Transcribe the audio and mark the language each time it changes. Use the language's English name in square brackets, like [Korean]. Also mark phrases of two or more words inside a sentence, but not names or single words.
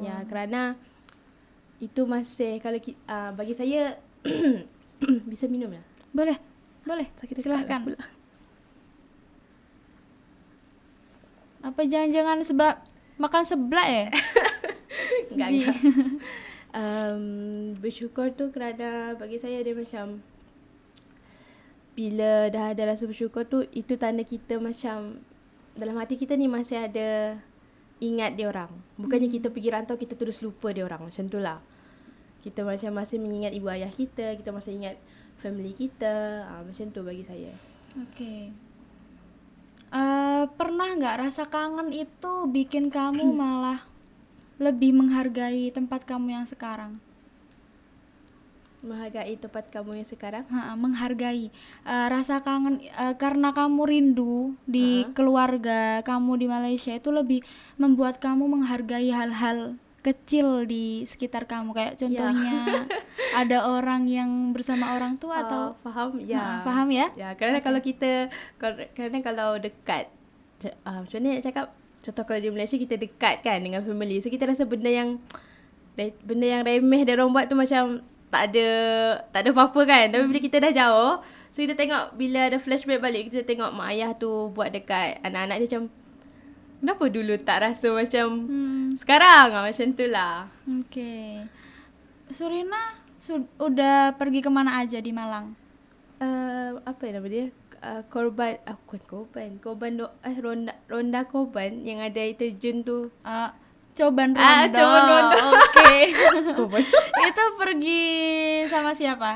[Malay] Ya, kerana itu masih, kalau bagi saya bisa minum ya? Boleh. Sakit [Indonesian] Silahkan. [Malay] pula. [Indonesian] Apa jangan-jangan sebab makan seblak ya? Enggak. [Malay] Bersyukur tu kerana bagi saya dia macam bila dah ada rasa bersyukur tu, itu tanda kita macam dalam hati kita ni masih ada ingat dia orang. Bukannya kita pergi rantau kita terus lupa dia orang. Macam tu lah. Kita macam masih mengingat ibu ayah kita masih ingat family kita. Macam tu bagi saya. Okey. [Indonesian] Pernah nggak rasa kangen itu bikin kamu malah lebih menghargai tempat kamu yang sekarang? Menghargai tempat kamu yang sekarang? Menghargai. Rasa kangen karena kamu rindu di keluarga kamu di Malaysia itu lebih membuat kamu menghargai hal-hal kecil di sekitar kamu, kayak contohnya ada orang yang bersama orang tua atau [Malay] faham ya. Faham ya? Ya, kerana kalau kita kalau dekat macam mana nak cakap, contoh kalau di Malaysia kita dekat kan dengan family, so kita rasa benda yang remeh dia orang buat tu macam tak ada apa-apa kan. Tapi bila kita dah jauh, so kita tengok bila ada flashback balik, kita tengok mak ayah tu buat dekat anak-anak dia macam, kenapa dulu tak rasa macam sekarang? Macam tu lah. [Indonesian] Okay. Surina udah pergi kemana aja di Malang? [Malay] Apa nama dia? Ronda Korban yang ada air terjun tu. [Indonesian] Coban Rondo. Coban Rondo. Oke. Itu pergi sama siapa?